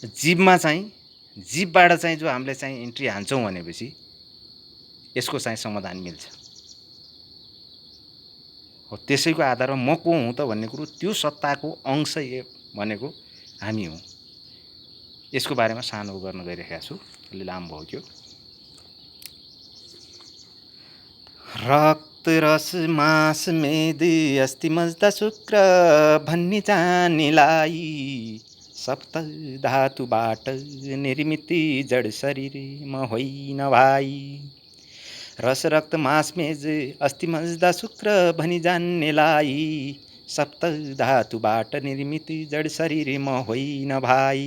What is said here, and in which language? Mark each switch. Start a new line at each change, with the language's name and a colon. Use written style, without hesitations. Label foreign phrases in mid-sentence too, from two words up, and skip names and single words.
Nepali: जीवमा चाहिँ जीवबाट चाहिँ जो हामीले चाहिँ इन्ट्री हान्छौँ भनेपछि यसको चाहिँ समाधान मिल्छ। हो त्यसैको आधारमा म को हुँ त भन्ने कुरो त्यो सत्ताको अंश भनेको हामी हौँ। यसको बारेमा सानो गर्न गइरहेको छु, अलि लामो भयो त्यो। रक्त रस मांस मेद अस्ति मज्दा शुक्र भन्ने जान्नेलाई सप्त धातुबाट निर्मित जड शरीर म होइन भाइ। रस रक्त मांस मेज अस्ति मज्दा शुक्र भनी जान्नेलाई सप्त धातुबाट निर्मित जड शरीर म होइन भाइ।